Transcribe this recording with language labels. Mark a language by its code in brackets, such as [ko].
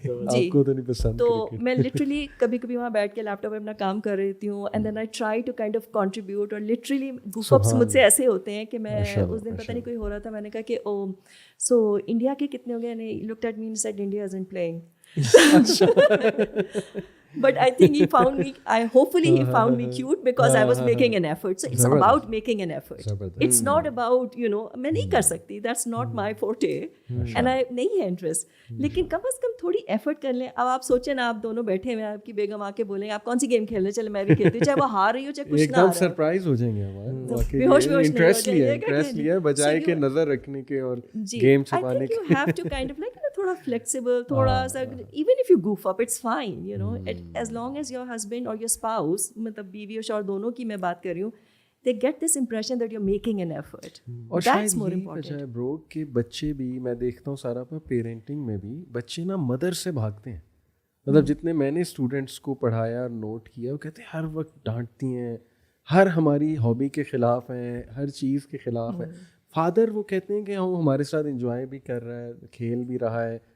[ur] آپ کو تو نہیں پسند. تو میں لٹرلی کبھی کبھی وہاں بیٹھ کے لیپ ٹاپ پہ اپنا کام کر رہی ہوں, [en] And then I try to kind of contribute. [ur] اور لٹرلی گوف اپس مجھ سے ایسے ہوتے ہیں کہ میں اس دن پتہ نہیں کوئی ہو رہا تھا, میں نے کہا کہ او سو انڈیا کے کتنے ہو گئے, نے [en] Looked at me and said India isn't playing. But I think he found me, hopefully he found me cute because I was making an effort. So it's about making an effort. It's not about, you know, [ur] میں نہیں کر سکتی, [en] that's not my forte and I [ur] نہیں ہے interest. لیکن کم از کم تھوڑی effort کر لیں. اب آپ سوچیں نا, آپ دونوں بیٹھے ہوئے ہیں, آپ کی بیگم آ کے بولیں آپ کون سی گیم کھیل رہے ہیں, چلے میں بھی کھیلتی ہوں, چاہے وہ ہار رہی ہو چاہے کچھ نہ ہو. ایک دم سرپرائز ہو جائیں گے ہمارے. [en] interest [ur] لیا بجائے کہ نظر رکھنے کے اور گیم چھپانے کے. [en] You have to kind of like [ur] تھوڑا flexible, تھوڑا سا, [en] even if you goof up it's fine, you know, as long as your husband or your spouse, [ur] مطلب بیوی اور شوہر دونوں کی میں بات کر رہی ہوں, [en] they get this impression that you're making an effort. اور that's more important. [ur] اور شاید برو کہ بچے بھی, میں دیکھتا ہوں سارا پہ پیرنٹنگ میں بھی بچے نا مدر سے بھاگتے ہیں. مطلب جتنے میں نے اسٹوڈنٹس کو پڑھایا اور نوٹ کیا, وہ کہتے ہیں ہر وقت ڈانٹتی ہیں, ہر ہماری ہابی کے خلاف ہیں, ہر چیز کے خلاف ہیں. فادر وہ کہتے ہیں کہ ہم ہمارے ساتھ انجوائے بھی کر رہا ہے, کھیل بھی رہا ہے.